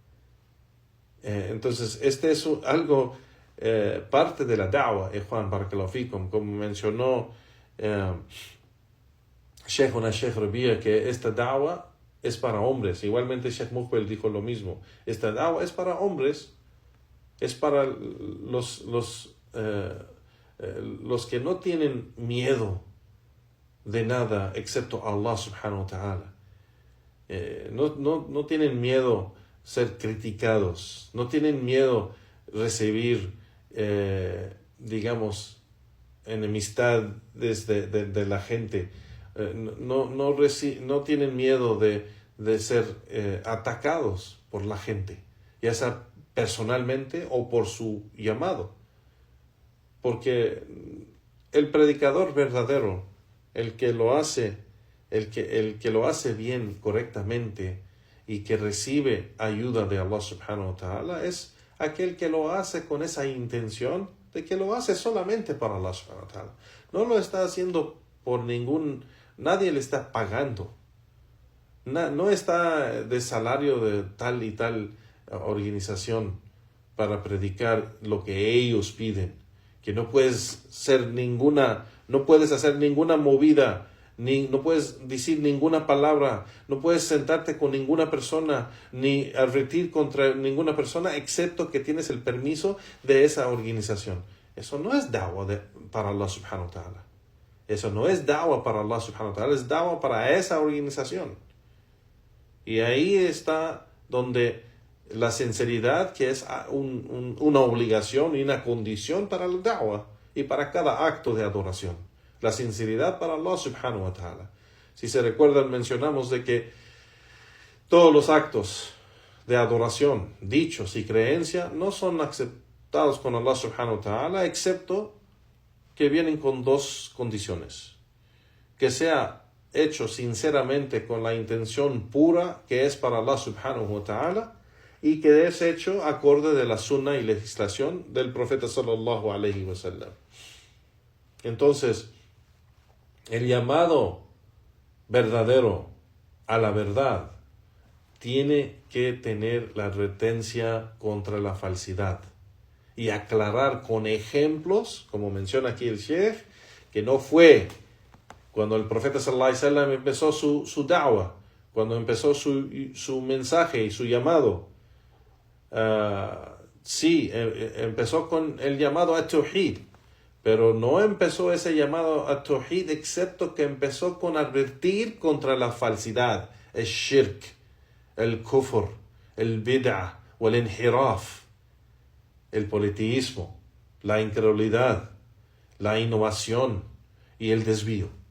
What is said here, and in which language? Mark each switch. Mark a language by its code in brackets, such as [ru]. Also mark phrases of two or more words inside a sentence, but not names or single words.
[es] Entonces este es algo parte de la da'wah, Juan [ar] بارك الله فيكم, [es] como mencionó Sheikh Rabia, que esta da'wah es para hombres. Igualmente Sheikh Muqbil dijo lo mismo. Esta da'wah es para hombres, es para los que no tienen miedo de nada excepto [ar] الله سبحانه و تعالى. [es] No tienen miedo ser criticados, no tienen miedo recibir enemistad de la gente, no tienen miedo de ser atacados por la gente, ya sea personalmente o por su llamado, porque el predicador verdadero, el que lo hace bien, correctamente, y que recibe ayuda de [ar] الله سبحانه و تعالى, [es] es aquel que lo hace con esa intención de que lo hace solamente para [ar] الله سبحانه و تعالى. [es] No lo está haciendo por nadie le está pagando. No está de salario de tal y tal organización para predicar lo que ellos piden. Que no puedes hacer ninguna movida, no puedes decir ninguna palabra, no puedes sentarte con ninguna persona, ni advertir contra ninguna persona, excepto que tienes el permiso de esa organización. Eso no es da'wah para [ar] الله سبحانه و تعالى. [es] Eso no es da'wah para [ar] الله سبحانه و تعالى, [es] es da'wah para esa organización. Y ahí está donde la sinceridad, que es una obligación y una condición para el da'wah y para cada acto de adoración. La sinceridad para [ar] الله سبحانه و تعالى. [es] Si se recuerdan, mencionamos de que todos los actos de adoración, dichos y creencia no son aceptados con [ar] الله سبحانه و تعالى, [es] excepto que vienen con dos condiciones. Que sea hecho sinceramente con la intención pura que es para [ar] الله سبحانه و تعالى, [es] y que es hecho acorde de la sunna y legislación del profeta [ar] صلى الله عليه وسلم. [es] Entonces, el llamado verdadero a la verdad tiene que tener la advertencia contra la falsidad y aclarar con ejemplos, como menciona aquí el Sheikh, que no fue cuando el profeta [ar] صلى الله عليه وسلم [es] empezó su da'wah, cuando empezó su mensaje y su llamado. Sí, empezó con el llamado a Tawhid, pero no empezó ese llamado a Tawhid excepto que empezó con advertir contra la falsidad, el shirk, el kufr, el bid'ah o el inhiraf, el politeísmo, la incredulidad, la innovación y el desvío.